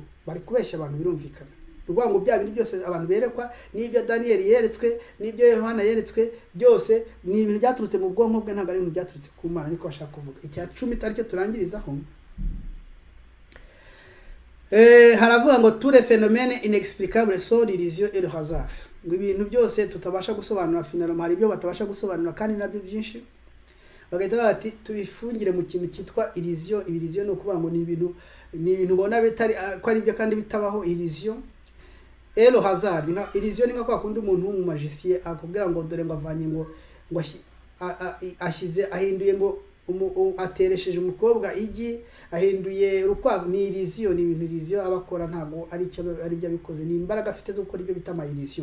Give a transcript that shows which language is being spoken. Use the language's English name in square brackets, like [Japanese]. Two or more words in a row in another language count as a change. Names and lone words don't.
[Kinyarwanda] Bari kubeshya abantu, birumvikana. Urwango ngo bya bintu byose abantu berekwa, n'ibyo Daniel yeretswe, n'ibyo Yohana yeretswe, byose ni ibintu byaturutse mu bwonko bwe, ntago ari ibintu byaturutse ku Mana. Niko bashaka kuvuga. Icya 10 aricyo turangirizaho. Haravuga ngo [French] tous les phénomènes inexplicables sont l'illusion et le hasard. [Kinyarwanda] Ngo ibintu byose tutabasha gusobanura, finalement hari ibyo batabasha gusobanura kandi nabyo byinshi. Bagahita bati tubifungire mu kintu cyitwa illusion. Illusion no kuvuga ngo ni ibintu ubona bitari ko ari byo kandi bitabaho. [French] Illusion et le hasard. [Kinyarwanda] Illusion ni nka kwa kundi umuntu mu magicien akubwira ngo dore ngo avanye ngo ashyize ahinduye ngo ateresheje umukobwa igi, ahinduye urukwavu. Ni illusion, ni ibintu illusion abakora, ntago ari byo bikoze, ni imbaraga afite zo gukora ibyo bita ama illusion.